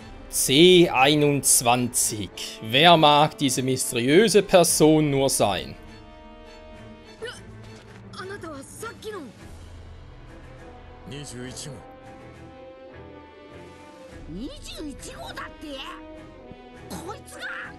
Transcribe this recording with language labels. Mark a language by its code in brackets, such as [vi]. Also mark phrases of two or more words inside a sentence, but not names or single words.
[de] C21. Wer mag diese mysteriöse Person nur sein? [ja] あなたはさっきの 21号。 21号だって。こいつが。